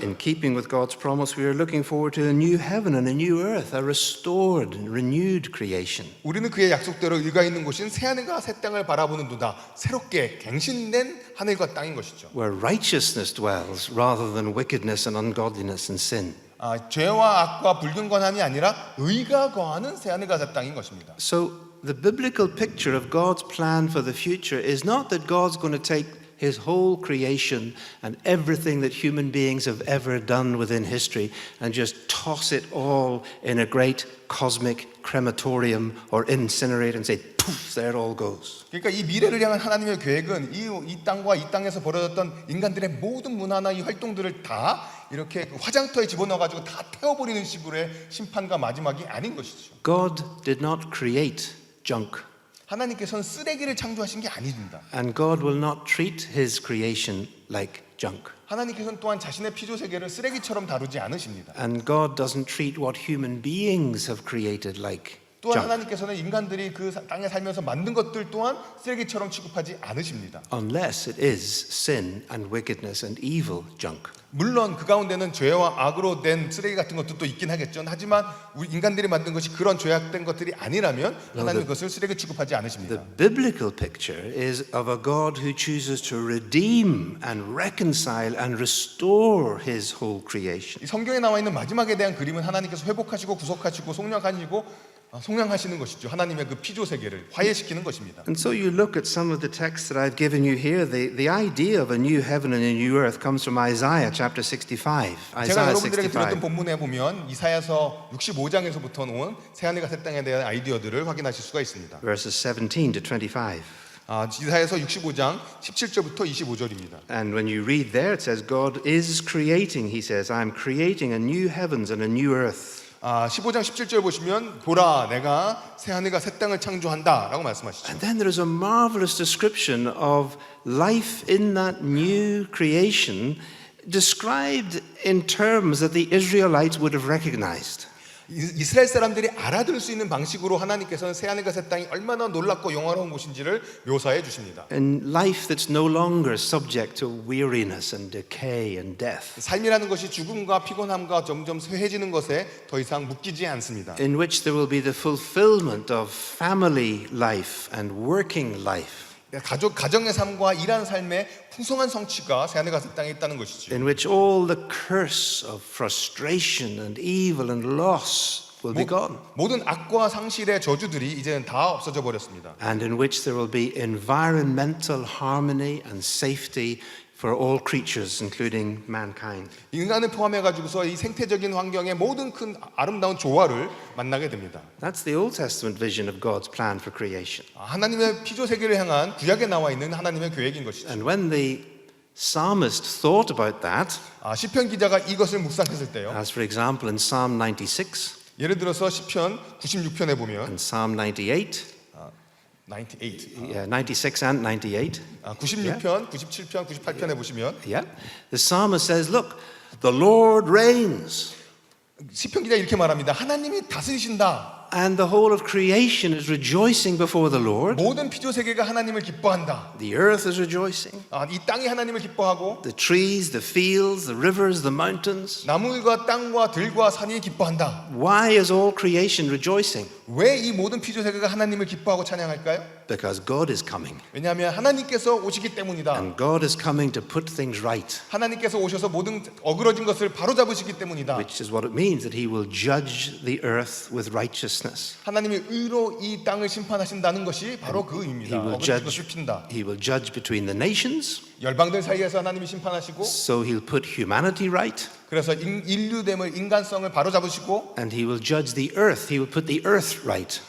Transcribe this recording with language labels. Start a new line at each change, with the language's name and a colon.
English: in keeping with God's promise, we are looking forward to a new heaven and a new earth, a restored and renewed creation.
Korean: 우리는 그의 약속대로 일가 있는 곳인 새 하늘과 새 땅을 바라보는도다. 새롭게 갱신된 하늘과 땅인 것이죠.
English: Where righteousness dwells rather than wickedness and ungodliness and sin.
Korean: 죄와 악과 불경건함이 아니라 의가 거하는 새 하늘과 새 땅인 것입니다.
English: So the biblical picture of God's plan for the future is not that God's going to take his whole creation and everything that human beings have ever done within history and just toss it all in a great cosmic crematorium or incinerate and say, poof, there it all goes.
Korean: 그러니까 이 미래를 향한 하나님의 계획은 이 땅과 이 땅에서 벌어졌던 인간들의 모든 문화나 이 활동들을 다 이렇게 그 화장터에 집어넣어가지고 다 태워버리는 식으로의 심판과 마지막이 아닌 것이죠.
English: God did not create junk.
Korean: 하나님께서는 쓰레기를 창조하신 게 아닙니다.
English: And God will not treat his creation like junk.
Korean: 하나님께서는 또한 자신의 피조 세계를 쓰레기처럼 다루지 않으십니다.
English: And God doesn't treat what human beings have created like
Korean: 또한
English: junk.
Korean: 하나님께서는 인간들이 그 땅에 살면서 만든 것들 또한 쓰레기처럼 취급하지 않으십니다.
English: Unless it is sin and wickedness and evil junk.
Korean: 물론 그 가운데는 죄와 악으로 된 쓰레기 같은 것도 또 있긴 하겠죠. 하지만 우리 인간들이 만든 것이 그런 죄악된 것들이 아니라면 하나님 그것을 쓰레기 취급하지 않으십니다.
English: The biblical picture is of a God who chooses to redeem and reconcile and restore his whole creation.
Korean: 이 성경에 나와 있는 마지막에 대한 그림은 하나님께서 회복하시고 구속하시고 속량하시는 것이죠. 하나님의 그 피조 세계를 화해시키는 것입니다.
English: And so you look at some of the texts that I've given you here, the idea of a new heaven and a new earth comes from Isaiah chapter 65.
Korean: 제가
English: Isaiah
Korean: 여러분들에게 드렸던
English: 65.
Korean: 본문에 보면 이사야서 65장에서부터 온 새하늘과 새 땅에 대한 아이디어들을 확인하실 수가 있습니다.
English: Verses 17 to 25.
Korean: 이사야서 65장 17절부터 25절입니다.
English: And when you read there, it says, God is creating, he says, I am creating a new heavens and a new earth.
Korean: 15장 17절 보시면 보라 내가 새하늘과 새 땅을 창조한다라고 말씀하시죠.
English: And then there is a marvelous description of life in that new creation described in terms that the Israelites would have recognized.
Korean: 이스라엘 사람들이 알아들을 수 있는 방식으로 하나님께서는 새하늘과 새 땅이 얼마나 놀랍고 영화로운 곳인지를 묘사해 주십니다.
English: And life that's no longer subject to weariness and decay and death.
Korean: 삶이라는 것이 죽음과 피곤함과 점점 쇠해지는 것에 더 이상 묶이지 않습니다.
English: In which there will be the fulfillment of family life and working life.
Korean: 가정의 삶과 일하는 삶의 풍성한 성취가 새하늘과 새 땅에 있다는 것이죠.
English: In which all the curse of frustration and evil and loss will be gone.
Korean: 모든 악과 상실의 저주들이 이제는 다 없어져 버렸습니다.
English: And in which there will be environmental harmony and safety for all creatures, including mankind.
Korean: 인간을 포함해 가지고서 이 생태적인 환경의 모든 큰 아름다운 조화를 만나게 됩니다.
English: That's the Old Testament vision of God's plan for creation.
Korean: 하나님의 피조 세계를 향한 구약에 나와 있는 하나님의 계획인 것이죠.
English: And when the psalmist thought about that,
Korean: 시편 기자가 이것을 묵상했을 때요.
English: as for example in Psalm 96
Korean: 예를 들어서 시편 96편에 보면
English: and Psalm 98, 96 and 98,
Korean: 96편, 97편, 98편에 보시면
English: yeah, the psalmist says, look, the Lord reigns.
Korean: 시편 기자 이렇게 말합니다. 하나님이 다스리신다.
English: And the whole of creation is rejoicing before the Lord.
Korean: 모든 피조 세계가 하나님을 기뻐한다.
English: The earth is rejoicing.
Korean: 이 땅이 하나님을 기뻐하고
English: The trees, the fields, the rivers, the mountains.
Korean: 나무들과 땅과 들과 산이 기뻐한다.
English: Why is all creation rejoicing?
Korean: 왜 이 모든 피조 세계가 하나님을 기뻐하고 찬양할까요?
English: Because God is coming.
Korean: 왜냐하면 하나님께서 오시기 때문이다.
English: And God is coming to put things right.
Korean: 하나님께서 오셔서 모든 어그러진 것을 바로잡으시기 때문이다.
English: Which is what it means that he will judge the earth with righteousness.
Korean: 하나님이 의로 이 땅을 심판하신다는 것이 바로 그 의미입니다.
English: He will
Korean: 어그러진 것을 핀다.
English: He will judge between the nations.
Korean: 열방들 사이에서 하나님이 심판하시고
English: So he'll put humanity right.
Korean: 그래서 인류됨을 인간성을 바로잡으시고
English: And he will judge the earth. He will put the earth right.